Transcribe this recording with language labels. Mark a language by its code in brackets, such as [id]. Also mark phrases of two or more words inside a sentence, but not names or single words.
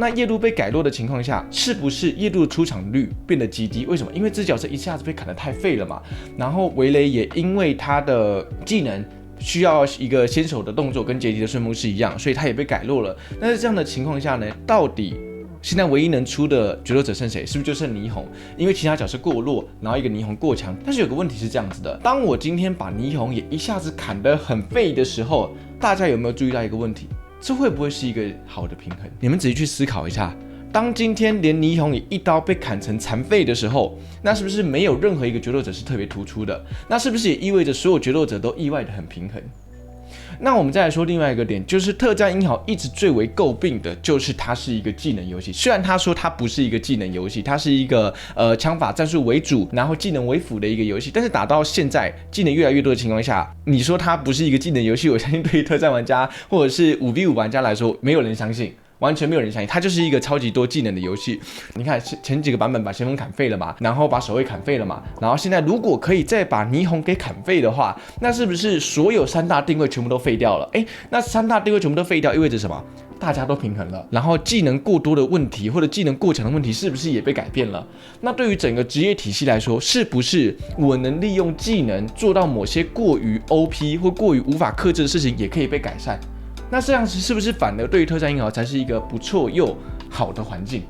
[zh] 那夜路被改弱的情況下，是不是夜路的出場率變得極低？為什麼？因為這角色一下子被砍得太廢了嘛。然後維雷也因為他的技能需要一個先手的動作跟阶梯的順風是一樣，所以他也被改弱了。但是這樣的情況下呢，到底現在唯一能出的决鬥者剩誰？是不是就剩霓虹？因為其他角色過弱，然後一個霓虹過強。但是有個問題是這樣子的，當我今天把霓虹也一下子砍得很廢的時候，大家有沒有注意到一個問題？這會不會是一個好的平衡？你們仔細去思考一下，當今天連霓虹也一刀被砍成殘廢的時候，那是不是沒有任何一個決鬥者是特別突出的？那是不是也意味着所有決鬥者都意外的很平衡？那我們再來說另外一個點，就是特戰英豪一直最為詬病的就是它是一個技能遊戲。雖然他說它不是一個技能遊戲，它是一個槍法戰術為主，然後技能為輔的一個遊戲，但是打到現在技能越來越多的情況下，你說它不是一個技能遊戲，我相信對於特戰玩家或者是5v5玩家來說，沒有人相信。完全沒有人相信，它就是一個超級多技能的遊戲。你看前幾個版本把先鋒砍廢了嘛，然後把守衛砍廢了嘛，然後現在如果可以再把霓虹給砍廢的話，那是不是所有3大定位全部都廢掉了？那3大定位全部都廢掉，意味着什麼？大家都平衡了，然后技能過多的問題或者技能過強的問題是不是也被改變了？那對於整個職業體系來說，是不是我能利用技能做到某些過於 OP 或過於無法克制的事情也可以被改善？那這樣子是不是反而對於特戰英豪才是一個不錯又好的環境？